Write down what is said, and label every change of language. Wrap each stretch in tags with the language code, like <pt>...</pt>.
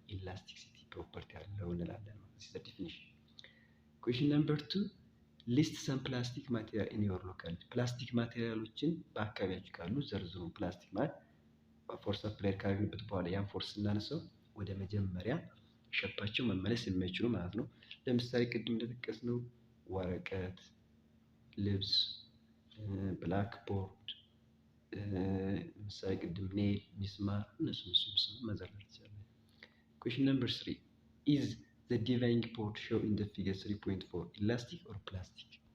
<am>ኢላስቲሲቲ ፕሮፐርቲ አለው እንላለን።</am> <en>this is the definition. question number 2 list some plastic material in your locality</en> <am>ፕላስቲክ ማቴሪያሎችን በአካባቢያችሁ ካሉ ዘርዝሩ። ፕላስቲክ ማለት ፎርስ አፕላይ ካደረግንበት በኋላ ያን ፎርስ ስናነሳው ወደ መጀመሪያ ሸፓቸው መመለስ የማይችሉ ማለት ነው። ለምሳሌ ቅድም እንደጠቀስነው ወረቀት፣ ልብስ፣ ብላክቦርድ፣ ለምሳሌ ቅድም ኔል፣ ሚስማር እነሱ መዘርዘር ይቻላል።</am> <en>Question number 3 is the diving board shown in the figure 3.4 elastic or plastic?</en>